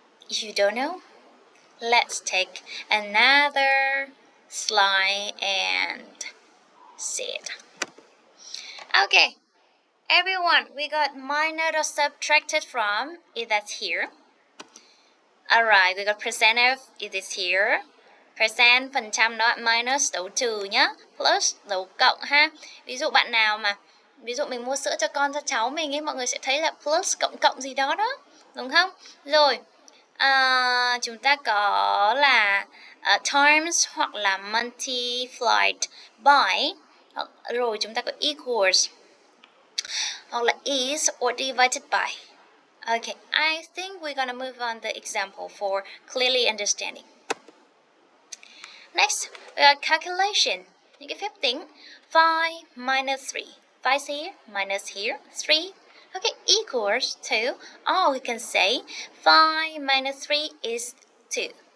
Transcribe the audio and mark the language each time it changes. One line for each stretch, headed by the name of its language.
English: If you don't know, let's take another slide and see it. Okay, everyone, we got minus or subtracted from, that's here. Alright, we got percent of, it is here.
Vietnamese: Percent, phần trăm đó, minus, dấu trừ nhá. Plus, dấu cộng ha. Ví dụ bạn nào mà, ví dụ mình mua sữa cho con cho cháu mình ấy, mọi người sẽ thấy là plus, cộng gì đó đó. Đúng không? Rồi, chúng ta có là times hoặc là multiplied by. Rồi chúng ta có equals hoặc là is or divided by.
English: Okay, I think we're gonna move on the example for clearly understanding. Next, we got calculation.
Vietnamese: Những cái phép tính.
English: 5 minus 3. 5 here, minus here, 3. Okay, equals to, or we can say 5 minus 3 is 2.